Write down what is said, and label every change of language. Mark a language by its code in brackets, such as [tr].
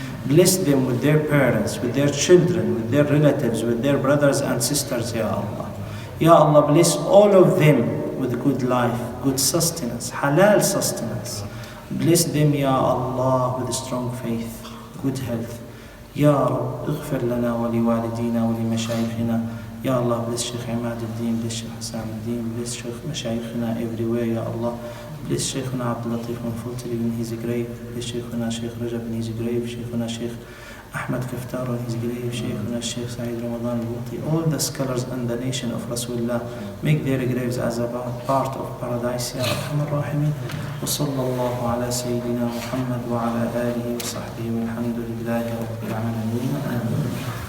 [en] Bless them with their parents, with their children, with their relatives, with their brothers and sisters, Ya Allah. Ya Allah, bless all of them with good life, good sustenance, halal sustenance. Bless them, Ya Allah, with strong faith, good health. [ar] Ya Rab, اغفر لنا ولوالدينا ولمشايخنا. [en] Ya Allah, bless Shaykh Imad al-Din, bless Shaykh Hassan al-Din, bless Shaykh Mashaykhina everywhere, Ya Allah. Bless Shaykhuna Abdul Latif Manfutili in his grave. Bless Shaykhuna Shaykh Rajab in his grave. Shaykhuna Shaykh Ahmad Kaftar in his grave. Shaykhuna Shaykh Saeed Ramadan al-Buti. All the scholars and the nation of Rasulullah, make their graves as a part of paradise, Ya Arhamar Rahimin. [ar] وصلى الله على سيدنا محمد وعلى آله وصحبه والحمد لله رب العالمين. آمين.